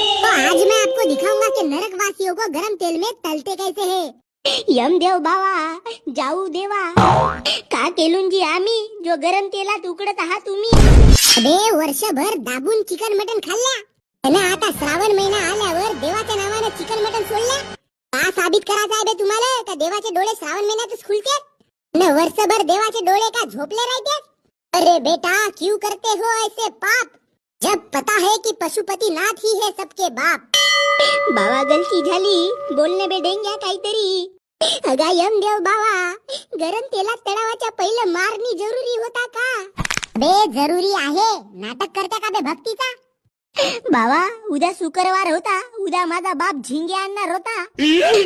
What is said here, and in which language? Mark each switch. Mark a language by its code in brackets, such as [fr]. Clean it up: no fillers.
[hi] तो आज मैं आपको दिखाऊंगा कि नरकवासियों को गरम तेल में तलते कैसे है। [mr] यमदेव बाबा, जाऊ देवा, का केलूंजी आम्ही जो गरम तेलात उकडत आहात तुम्ही। अबे वर्षभर दाबून चिकन मटन खाल्ल्या आणि आता श्रावण महिना आल्यावर देवाच्या नावाने चिकन मटन सोडल्या। का साबित करायचं आहे बे तुम्हाला का देवाचे डोळे श्रावण महिन्यातच खुलतात न वर्षभर देवाचे डोळे का झोपले राहतात। [hi] अरे बेटा, क्यों करते हो ऐसे पाप जब पता है कि पशुपति नाथ ही है सबके बाप। [mr] बाबा गलती झाली, बोलणे बे डेंग्या काहीतरी। अगा यमदेव बाबा, गरम तेलात तळावाच्या पहिलं मारणी जरुरी होता का? बे जरुरी आहे, नाटक करता का बे भक्तीचा? बाबा उद्या शुक्रवार होता, उद्या माझा बाप झिंगे आणणार होता।